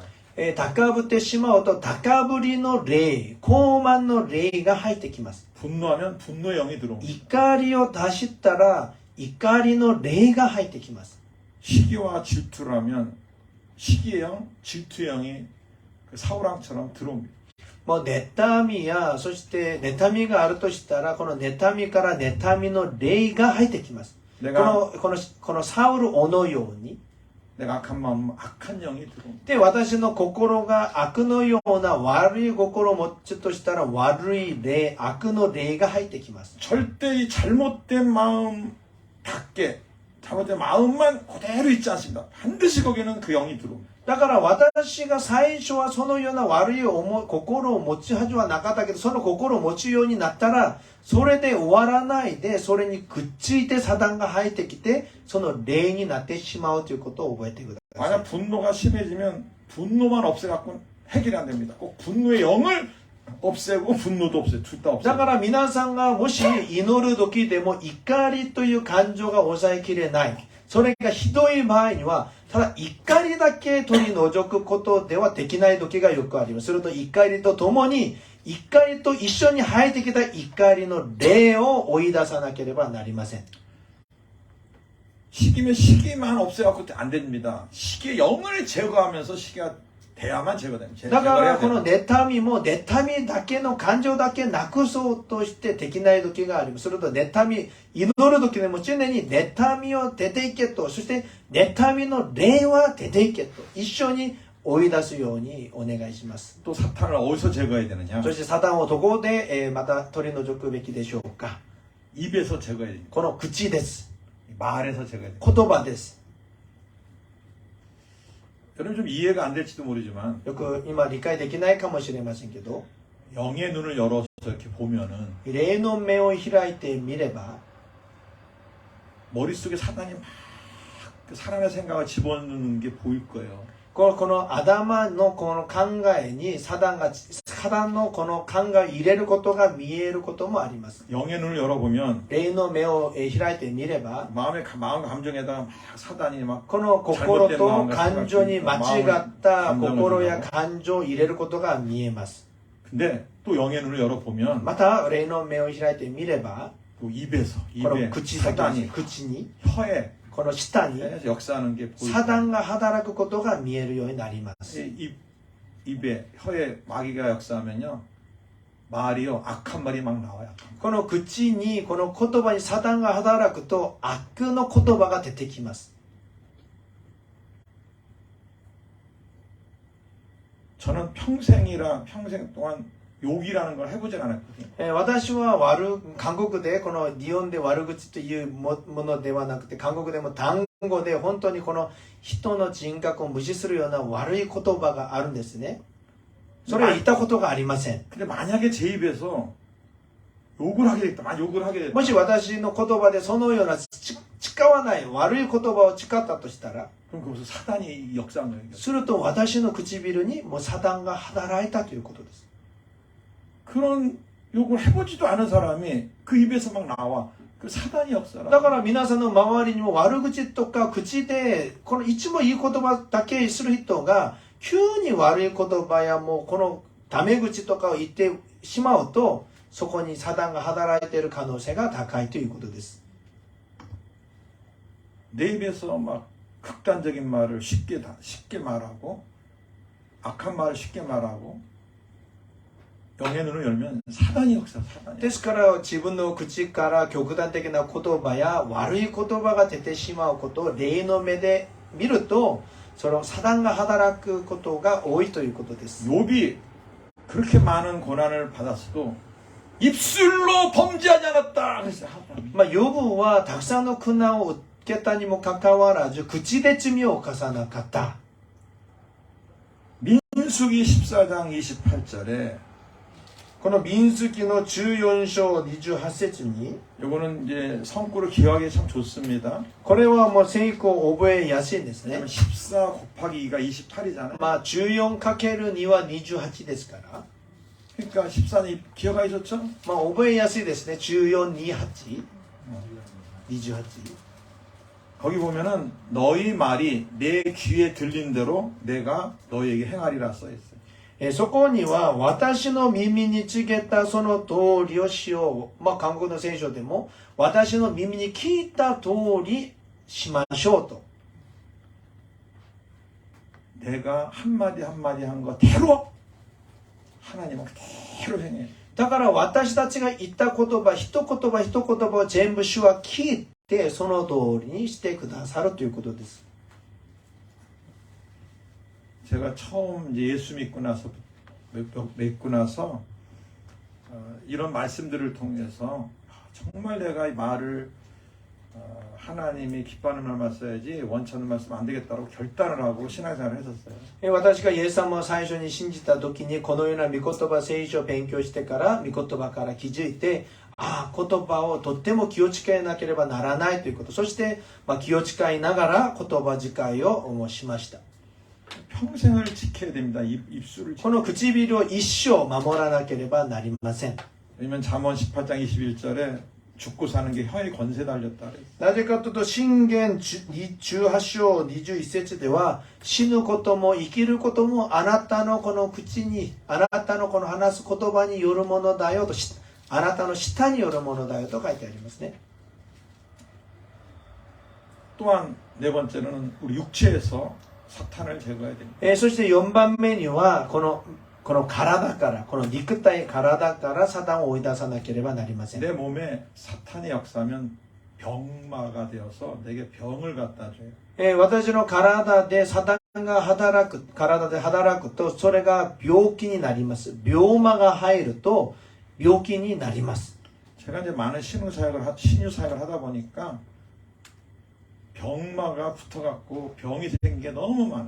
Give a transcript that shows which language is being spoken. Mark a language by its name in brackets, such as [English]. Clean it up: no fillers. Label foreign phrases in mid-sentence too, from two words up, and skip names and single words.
[Japanese] 高ぶってしまうと高ぶりの霊、傲慢の霊が入ってきます。 [Korean] 분노하면 분노의 영이 들어옵니다. [Japanese] 怒りを出したら怒りの霊が入ってきます。 [Korean] 시기와 질투를 하면 시기의 영, 질투의 영이 그 사울왕처럼 들어옵니다. [Japanese] もう妬みやそして妬みがあるとしたらこの妬みから妬みの霊が入ってきます。 [Korean] 내가 [Japanese] このサウル王のように [Korean] 내가 악한 마음, 악한 영이 들어옵니다. [Japanese] で私の心が悪のような悪い心を持つとしたら悪い霊、悪の霊が入ってきます。 [Korean] 절대 이 잘못된 마음답게 잘못된 마음만 그대로 있지 않습니다. 반드시 거기는 그 영이 들어옵니다. [Japanese] だから私が最初はそのような悪い心を持ちはずはなかったけど、その心を持つようになったら、それで終わらないで、それにくっついてサタンが入ってきて、その霊になってしまうということを覚えてください。 [Korean] 만약 분노가 심해지면 분노만 없애갖고 해결이 안 됩니다. 꼭 분노의 영을 없애고 분노도 없애요. 둘 다 [Japanese] だ [Korean] 없애요. [Japanese] から皆さんがもし祈る時でも怒りという感情が抑えきれない。それがひどい場合には、ただ怒りだけ取り除くことではできない時がよくあります。すると怒りとともに、怒りと一緒に入ってきた怒りの霊を追い出さなければなりません。 [Korean] 시기면 시기만 없애갖고 안 됩니다. 시기의 영을 제거하면서 시기가 돼야만 제거됩니다. [Japanese] だか [Korean] 제거를 [Japanese] ら [Korean] 해야 [Japanese] この [Korean] 됩니다. [Japanese] 妬みも妬みだけの感情だけなくそうとしてできない時があります。すると妬み、祈る時でも常に妬みを出ていけと、そして妬みの霊は出ていけと、一緒に追い出すようにお願いします。 [Korean] 또 사탄을 어디서 제거해야 되느냐? [Japanese] そしてサタンをどこでまた取り除くべきでしょうか。 [Korean] 입에서 제거해야 됩니다. [Japanese] この口です。 [Korean] 말에서 제거해야 됩니다. [Japanese] 言葉です。 [Korean] 여러분 좀 이해가 안 될지도 모르지만 [Japanese] よく今理解できないかもしれませんけど、 [Korean] 영의 눈을 열어서 이렇게 보면은 [Japanese] 霊の目を開いてみれば、 [Korean] 머릿속에 사단이 막 그 사람의 생각을 집어넣는 게 보일 거예요. [Japanese] この頭のこの考えにサタンのこの考えを入れることが見えることもあります。 [Korean] 영의 눈을 열어보면 [Japanese] 霊の目を開いてみれば、 [Korean] 마음과 감정에다가 막 사단이 막 [Japanese] この心と感情に間違った心や感情を入れることが見えます。 [Korean] 근데 또 영의 눈을 열어보면 [Japanese] また霊の目を開いてみれば、 [Korean] 또 입에서 [Japanese] この [Korean] 입에 [Japanese] 口だけ [Korean] 사단이 [Japanese] 口に [Korean] 혀에 [Japanese] この舌に [Korean] 역사하는 게 [Japanese] サタ [Korean] 보일 [Japanese] ンが働くことが見えるようになります。 [Korean] 입에 혀에 마귀가 역사하면요 말이요 악한 말이 막 나와요. [Japanese] この口にこの言葉にサタンが働くと悪の言葉が出てきます。 [Korean] 저는 평생 동안 욕이라는 걸 해보질 않았거든요. [Japanese] 私は韓国でこの日本で悪口というものではなくて、韓国でも単語で本当にこの人の人格を無視するような悪い言葉があるんですね。それを言ったことがありません。 [Korean] 근데 만약에 제 입에서 욕을 하게 됐다. 많이 욕을 하게 됐다. [Japanese] もし私の言葉でそのような誓わない悪い言葉を誓ったとしたら、 [Korean] 그럼 거기서 사단이 역사한 거예요. [Japanese] すると私の唇にもうサタンが働いたということです。 [Korean] 그런 욕을 해보지도 않은 사람이 그 입에서 막 나와. 그 사단이 역사라. [Japanese] だから皆さんの周りにも悪口とか口でこのいつもいい言葉だけする人が急に悪い言葉やもうこのタメ口とかを言ってしまうと、そこにサタンが働いている可能性が高いということです。 [Korean] 내 입에서 막 극단적인 말을 쉽게 말하고 악한 말을 쉽게 말하고 영의 눈을 열면 사단이 역사. 사단이. [Japanese] ですから自分の口から極端的な言葉や悪い言葉が出てしまうことを霊の目で見ると、そのサタンが働くことが多いということです。 [Korean] 욥이 그렇게 많은 고난을 받았어도 입술로 범죄하지 않았다. 그래서 [Japanese] ヨブはたくさんの苦難を受けたにもかかわらず口で罪を犯さなかった。 [Korean] 민수기 14장 28절에 [Japanese] この民数記の14章28節に、 [Korean] 요거는 이제 성구를 기억하기 참 좋습니다. [Japanese] これはもう成功覚えやすいんですね。 [Korean] 왜냐면 14 곱하기 2가 28이잖아요. [Japanese] 14×2 は28ですから、 [Korean] 그러니까 14는 기억하기 좋죠? [Japanese] 覚えやすいですね。14、28、28。 [Korean] 거기 보면은 너희 말이 내 귀에 들린 대로 내가 너희에게 행하리라 써 있어요. [Japanese] そこには私の耳に告げたその通りをしよう。韓国の聖書でも私の耳に聞いた通りしましょうと。 [Korean] 내가 한마디 한마디 한 거 대로 하나님은 그대로 행해. [Japanese] だから私たちが言った言葉、一言葉一言葉を全部主は聞いてその通りにしてくださるということです。 [Korean] 제가 처음 이제 예수 믿고 나서 이런 말씀들을 통해서 정말 내가 이 말을 하나님이 기뻐하는 말만 써야지 원치 않는 말씀 안 되겠다고 결단을 하고 신앙생활을 했었어요. [Japanese] 私がイエス様を最初に信じた時にこのような御言葉聖書を勉強してから御言葉から気づいて、言葉をとっても気を使えなければならないということ、そして気を使いながら言葉遣いをしました。 [Korean] 평생을 지켜야 됩니다. 입술을 [Japanese] この唇を一生守らなければなりません。 [Korean] 왜냐면 잠언 18장 21절에 죽고 사는 게 혀에 권세 달렸다 그랬어요. [Japanese] なぜかというと箴言18章21節では、死ぬことも生きることもあなたのこの口に、あなたのこの話す言葉によるものだよと、あなたの舌によるものだよと書いてありますね。 [Korean] 또한 네 번째로는 우리 육체에서 사탄을 제거해야 됩니다. [Japanese] そして4番目にはこの体から、この肉体体からサタンを追い出さなければなりません。 [Korean] 내 몸에 사탄이 역사하면 병마가 되어서 내게 병을 갖다 줘요. [Japanese] 私の体でサタンが働くと、それが病気になります。病魔が入ると病気になります。 [Korean] 제가 이제 많은 신유 사역을 하다 보니까 병마가 붙어갖고 병이 생긴 게 너무 많아요.